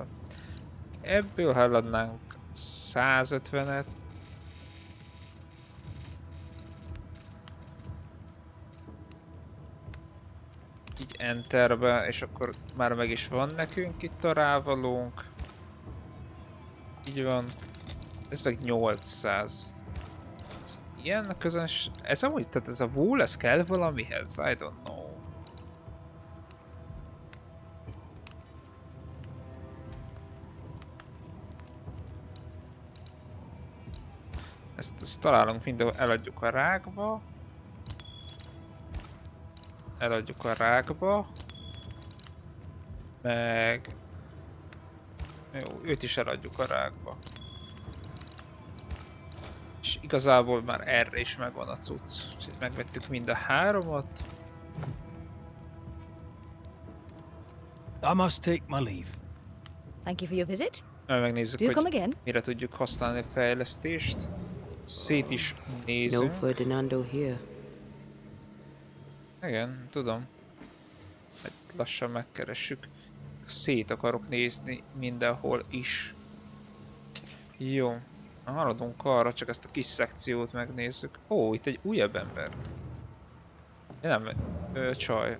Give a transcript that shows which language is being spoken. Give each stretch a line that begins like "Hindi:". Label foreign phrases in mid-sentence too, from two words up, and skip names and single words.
Hungarian: Ebből ha eladnánk 150-et, így enterbe, és akkor már meg is van nekünk itt a rávalónk. Így van. Ez meg 800. Ez ilyen a közöns... Ez amúgy, tehát ez a wool, ez kell valamihez?
English: I don't know.
Hungarian: Ezt találunk mindenhol, eladjuk a rákba. Eladjuk a rákba. Meg... Jó, őt is eladjuk a rákba. És igazából már erre is megvan a cucc. Úgyhogy megvettük mind a háromat.
English: I must take my leave. Thank you for your visit.
Hungarian: Megnézzük,
English: Do come
Hungarian: hogy
English: again.
Hungarian: mire tudjuk használni a fejlesztést. Szét is nézünk.
English: No Ferdinando here.
Hungarian: Igen, tudom. Lassan megkeressük. Szét akarok nézni mindenhol is. Jó. Haladunk arra, csak ezt a kis szekciót megnézzük. Ó, itt egy újabb ember. Nem, csaj.